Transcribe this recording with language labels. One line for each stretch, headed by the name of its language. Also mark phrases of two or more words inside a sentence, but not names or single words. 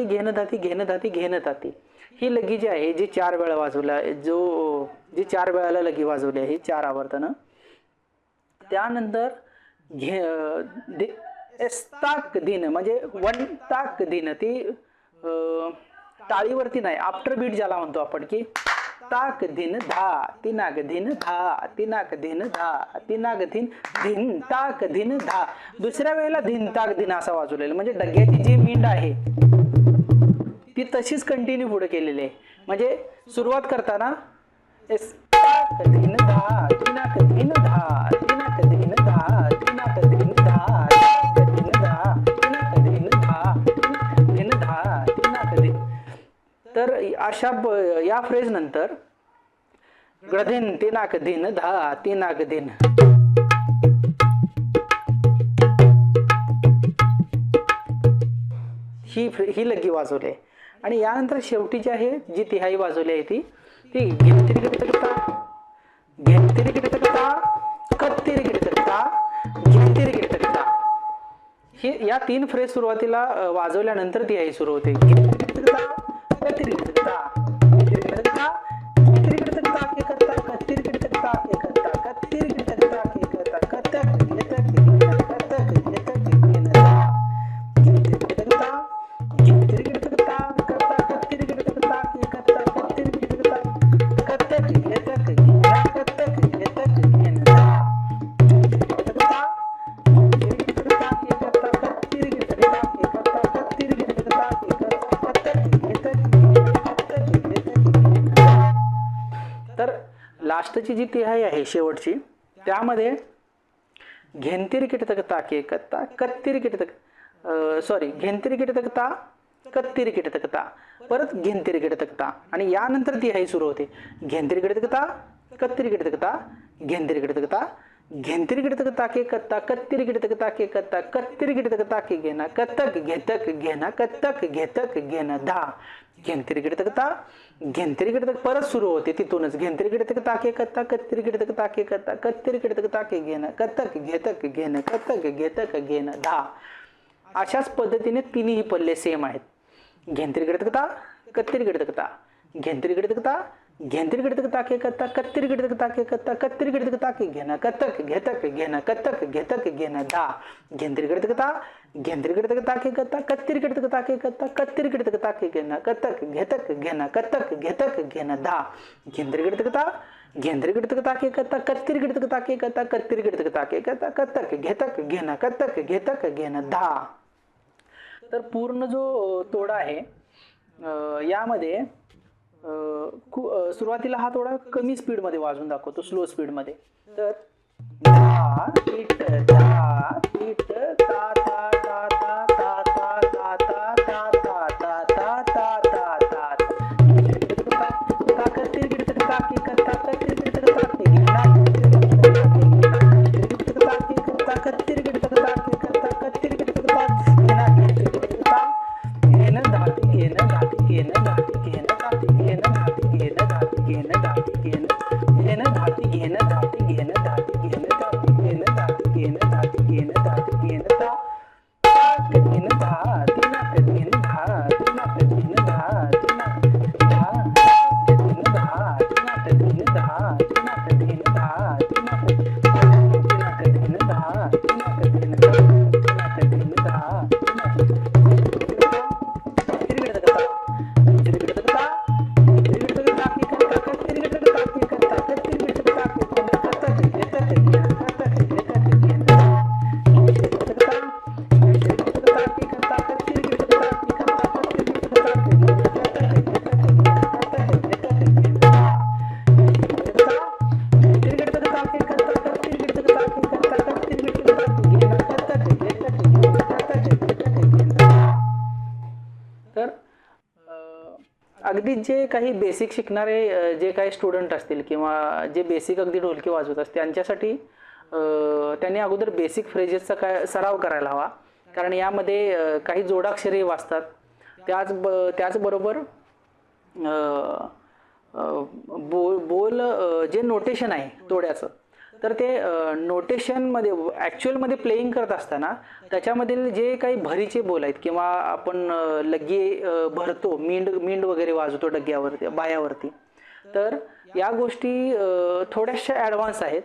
Marathi: घेन धाती घेन धाती घेन ताती ही लगी जी आहे जी 4 वेळा वाजवला जी 4 वेळाला लगी वाजवली आहे 4 आवर्तनं. त्यानंतर ताक दिन म्हणजे 1 ताक दिन ती टाळीवरती नाही
English: after beat
Marathi: ज्याला म्हणतो आपण की ताक दिन धा तिनाक दिन धा तिनाक दिन धा तिनाक दिन धिन ताक दिन धा. दुसऱ्या वेळेला धिन ताक दिन असा वाजवलेला म्हणजे डग्याची जी मींड आहे ती तशीच कंटिन्यू पुढे केलेली आहे. म्हणजे सुरुवात करताना एस ताक दिन धा तिनाक दिन धा तिनाक दिन धा तिनाक दिन धा ताक दिन धा तिनाक दिन धा तिनाक दिन धा तिनाक दिन. तर अशा या फ्रेज नंतर गदिन तिनाक दिन धा तिनाक दिन. ही लगी वाजवली आणि यानंतर शेवटी जी आहे जी तिहाई वाजवली आहे ती घेतिरिगिटतकता घेतिरिगिटतकता कत्तिरिगिटतकता घेतिरिगिटतकता. ही या 3 फ्रेज सुरुवातीला वाजवल्यानंतर तिहाई सुरू होते. घेतिरिगिटतकता कत्तिरिगिटतकता घेतिरिगिटतकता घेतिरिगिटतकता के करता कत्तिरिगिटतकता के करता कत्तिरिगिटतकता के करता कत्तक घेतक घेतक कत्तक घेतक घेनता घेतिरिगिटतकता घेतिरिगिटतकता करता कत्तिरिगिटतकता के करता कत्तिरिगिटतकता कत्तक घेतक घेना कत्तक घेतक घेनता घेतिरिगिटतकता घेतिरिगिटतकता के करता कत्तिरिगिटतकता के करता कत्तिरिगिटतकता के करता कत्तक घेतक घेना कत्तक घेतक घेनता. तर लास्टची जी तिहाई आहे शेवटची त्यामध्ये घेंतिरिगिटतकता के करता कत्तिरिगिटतक घेंतिरिगिटतकता कत्तिरिगिटतकता परत घेंतिरिगिटतकता आणि यानंतर तिहाई सुरू होते. घेंतिरिगिटतकता कत्तिरिगिटतकता घेंतिरिगिटतकता घेंतिरिगिटतकता के करता कत्तिरिगिटतकता के करता कत्तिरिगिटतकता के घेना कत्तक घेतक घेना कत्तक घेतक घेना धा. घेंतिरिगिटतकता घेंतिरिगिटतक परत सुरू होते तिथूनच घेंतिरिगिटतकता के करता कत्तिरिगिटतकता के करता कत्तिरिगिटतकता के घेना कत्तक घेतक घेना कत्तक घेतक घेना धा. अशाच पद्धतीने तिन्ही पल्ले सेम आहेत. घेंतिरिगिटतकता कत्तिरिगिटतकता घेंतिरिगिटतकता घेंतिरिगिटतकता के करता कत्तिरिगिटतकता के करता कत्तिरिगिटतकता के घेना कत्तक घेतक घेना कत्तक घेतक घेना धा. घेंतिरिगिटतकता घेंतिरिगिटतकता के करता कत्तिरिगिटतकता के करता कत्तिरिगिटतकता के घेना कत्तक घेतक घेना कत्तक घेतक घेना धा. घेंतिरिगिटतकता घेंतिरिगिटतकता के करता कत्तिरिगिटतकता के करता कत्तिरिगिटतकता के करता कत्तक घेतक घेना कत्तक घेतक घेना धा. तर पूर्ण जो तोडा आहे यामध्ये सुरुवातीला हा थोडा कमी स्पीड मध्ये वाजवून दाखवतो
English: slow speed
Marathi: मध्ये. तर धा पीट धा पीट ता ता ता ता ता ता ता ता ता ता ता ता ता ता ता कत्तिरिगिटतकता के करता कत्तिरिगिटतकता के घेना कत्तिरिगिटतकता के करता कत्तिरिगिटतकता घेना घेतिरिगिटतकता घेना धाती घेना धाती घेना धाती घेना धाती घेना धाती घेना धाती घेना धाती घेना धाती घेना धाती घेना धाती घेना धाती घेना धाती घेना धाती घेना धाती घेना ता ताक घेना धा तिनाक घेना धा तिनाक घेना धा तिनाक धा घेना धा तिनाक घेना धा तिनाक घेना धा तिनाक तिनाक घेना धा तिनाक घेना धा तिनाक घेना धा तिरिगिटतकता तिरिगिटतकता तिरिगिटतकता के करता कत्तिरिगिटतकता के करता कत्तिरिगिटतकता के करता कत्तक घेतक घेना कत्तक घेतक घेना तिरिगिटतकता तिरिगिटतकता के करता कत्तिरिगिटतकता के करता कत्तिरिगिटतकता के घेना कत्तक घेतक घेना कत्तक घेतक घेना तिरिगिटतकता के करता कत्तिरिगिटतकता के करता कत्तिरिगिटतकता के घेना कत्तक घेतक घेना कत्तक घेतक घेना. तर अगदी जे काही बेसिक शिकणारे जे काही स्टुडंट असतील किंवा जे बेसिक अगदी ढोलकी वाजवत असतील त्यांच्यासाठी त्यांनी अगोदर बेसिक फ्रेजेसचा काय सराव करायला हवा. कारण यामध्ये काही जोडाक्षरे वाजतात. त्याचबरोबर बोल जे नोटेशन आहे तोड्याचं तर ते नोटेशनमध्ये ॲक्च्युअलमध्ये प्लेईंग करत असताना त्याच्यामधील जे काही भरीचे बोल आहेत किंवा आपण लग्गी भरतो मिंड वगैरे वाजवतो डग्यावरती बायावरती तर या गोष्टी थोड्याशा ॲडव्हान्स आहेत.